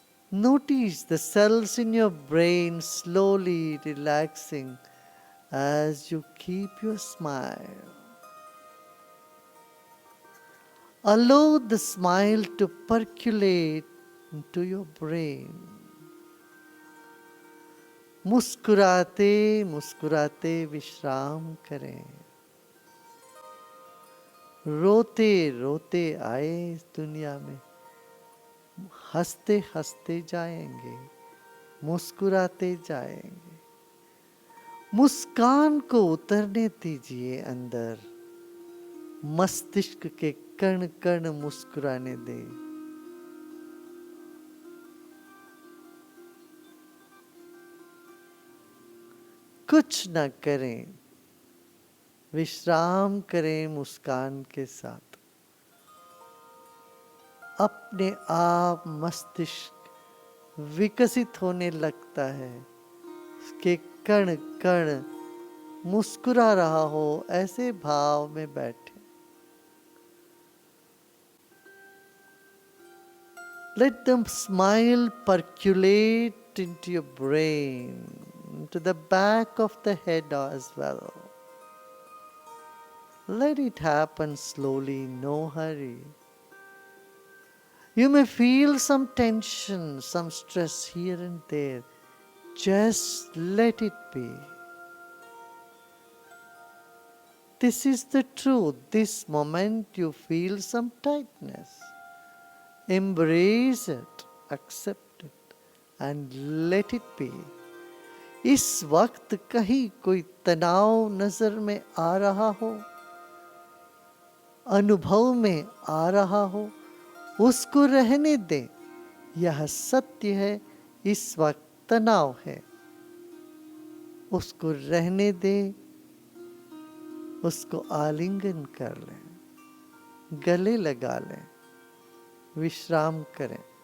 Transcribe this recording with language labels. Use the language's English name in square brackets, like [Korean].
[English] Notice the cells in your brain slowly relaxing as you keep your smile. Allow the smile to percolate into your brain. [Hindi] मुस्कुराते मुस्कुराते विश्राम करें। रोते रोते आए इस दुनिया में, हंसते हंसते जाएंगे, मुस्कुराते जाएंगे। मुस्कान को उतरने दीजिए अंदर, मस्तिष्क के कण कण मुस्कुराने दे। कुछ न करें, विश्राम करें मुस्कान के साथ। अपने आप मस्तिष्क विकसित होने लगता है, उसके कण कण मुस्कुरा रहा हो ऐसे भाव में बैठे। [English] Let the smile percolate into your brain, to the back of the head as well. Let it happen slowly, no hurry. You may feel some tension, some stress here and there. Just let it be. This is the truth. This moment you feel some tightness. Embrace it, accept it, and let it be. [Hindi] इस वक्त कहीं कोई तनाव नजर में आ रहा हो, अनुभव में आ रहा हो, उसको रहने दे। यह सत्य है, इस वक्त तनाव है, उसको रहने दे, उसको आलिंगन कर लें, गले लगा लें, विश्राम करें।